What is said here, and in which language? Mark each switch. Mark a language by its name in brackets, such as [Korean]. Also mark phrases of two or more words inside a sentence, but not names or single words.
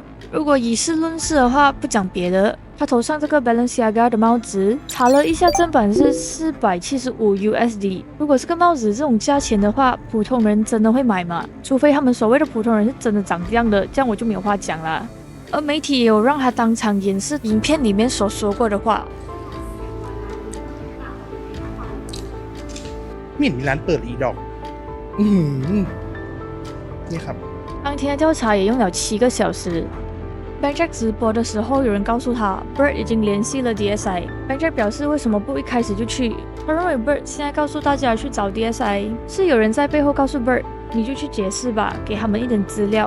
[Chinese] 如果以事论事的话，不讲别的，他头上这个 Balenciaga 的帽子，查了一下正版是475 USD。如果这个帽子这种价钱的话，普通人真的会买吗？除非他们所谓的普通人是真的长这样的，这样我就没有话讲啦。而媒体也有让他当场演示影片里面所说过的话。 [Thai] ไม่มีร้านเปิดอีกดอกนี่ครับ [Chinese] 当天的调查也用了7个小时。Bang Jack 直播的时候，有人告诉他 Bert 已经联系了 DSI。Bang Jack 表示为什么不一开始就去？他认为 Bert 现在告诉大家去找 DSI， 是有人在背后告诉 Bert， 你就去解释吧，给他们一点资料。